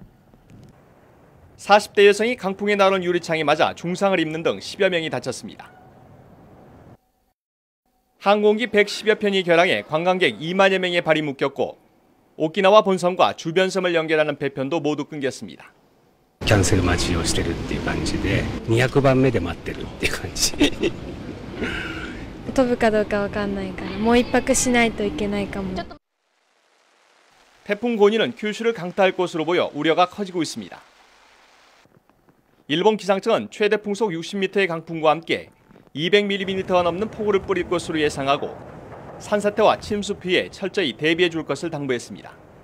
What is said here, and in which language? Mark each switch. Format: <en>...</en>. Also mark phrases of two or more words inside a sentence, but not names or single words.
<ko>40대 여성이 강풍에 나오는 유리창에 맞아 중상을 입는 등 10여 명이 다쳤습니다. 항공기 110여 편이 결항해 관광객 2만여 명의 발이 묶였고 오키나와 본섬과 주변 섬을 연결하는 배편도 모두 끊겼습니다.</ko> <ja>キャンセル待ちをしてるっていう感じで200番目で待ってるっていう感じ飛ぶかどうかわかんないからもう一泊しないといけないかも。</ja> <ko>태풍 고니는 kyushu를 강타할 것으로 보여 우려가 커지고 있습니다. 일본 기상청은 최대 풍속 60m의 강풍과 함께 200mm가 넘는 폭우를 뿌릴 것으로 예상하고 산사태와 침수 피해에 철저히 대비해 줄 것을 당부했습니다.</ko>